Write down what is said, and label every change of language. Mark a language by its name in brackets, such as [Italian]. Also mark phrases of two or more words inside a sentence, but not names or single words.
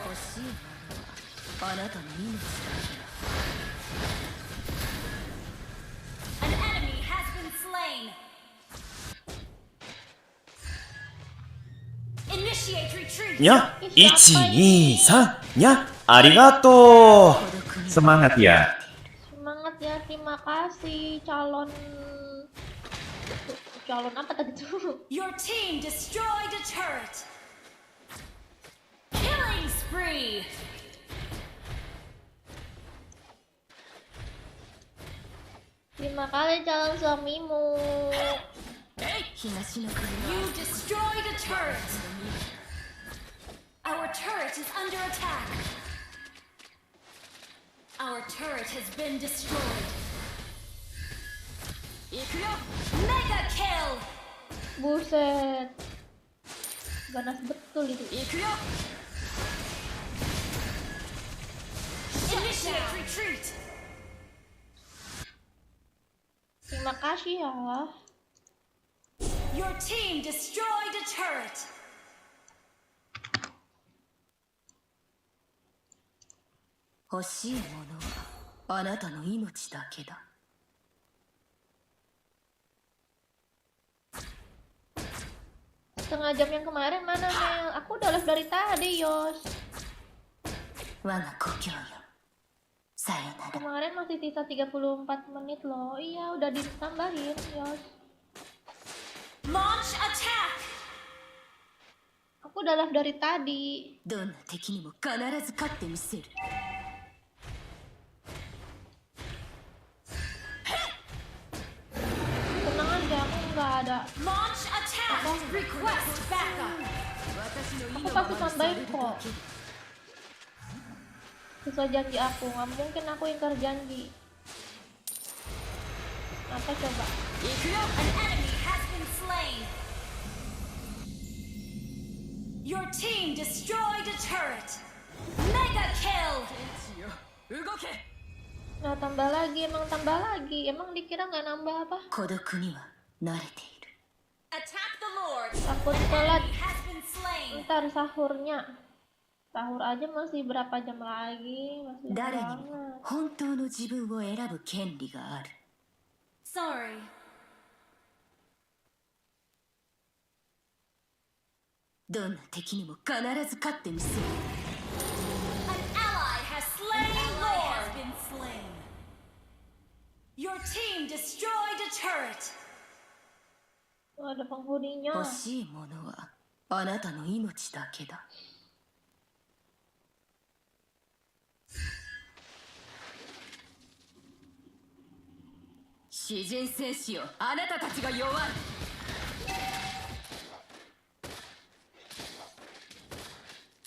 [Japanese] 欲しいものはあなたの命だけだ。 [English] An enemy has been slain. Initiate retreat. [Japanese] にゃ、1、2、3、にゃ、ありがとう。 [Indonesian] Semangat ya. Semangat ya, terima kasih calon apa tadi tuh? [English] Your team destroyed a turret. Killing spree. [Indonesian] Terima kasih calon suamimu. [Japanese] 東の国 [English] You destroyed a turret. Our turret is under attack. Our turret has been destroyed. [Japanese] 行くよ。 [English] Mega kill. [Indonesian] Buset. Ganas betul itu. [Japanese] 行くよ。 [English] Initiate retreat. [Indonesian] Terima kasih ya. [English] Your team destroyed a turret. [Japanese] 欲しいものはあなたの命だけだ。 [Indonesian] Setengah jam yang kemarin mana Mel? Aku udah live dari tadi, Yos. [Japanese] 我が故郷よ、さよなら。 [Indonesian] Kemarin masih sisa 34 menit loh. Iya, udah ditambahin, Yos. [English] Launch attack. [Indonesian] Aku udah live dari tadi. [Japanese] どんな敵にも必ず勝ってみせる。 [Indonesian] Tenang aja, aku nggak ada. [English] Launch attack. Request backup. [Japanese] 私の意 [Indonesian] Aku [Japanese] のま [Indonesian] pasti [Japanese] まにされ [Indonesian] tambahin [Japanese] るだ [Indonesian] kok. [Japanese] けだ。 [Indonesian] Sesuai janji aku, nggak mungkin aku ingkar janji. Apa coba? [Japanese] 行くよ。 [English] An enemy has been slain. Your team destroyed a turret. Mega kill. [Japanese] 動け。 [Indonesian] Nah, tambah lagi, emang tambah lagi. Emang dikira nggak nambah apa? [Japanese] 孤独には慣れている。 [English] Attack the Lord. [Indonesian] Takut telat. [English] Enemy has been slain. [Indonesian] Ntar sahurnya. Sahur aja masih berapa jam lagi? Masih [Japanese] 誰に [Indonesian] banget. [Japanese] も本当の自分を選ぶ権利がある。 [Indonesian] Sorry. [Japanese] どんな敵にも必ず勝ってみせる。 [English] An ally has slain Lord. Has been slain. Your team destroyed a turret. [Indonesian] Oh, ada penghuninya. [Japanese] 欲しいものはあなたの命だけだ。詩人戦士よ、あなたたちが弱い。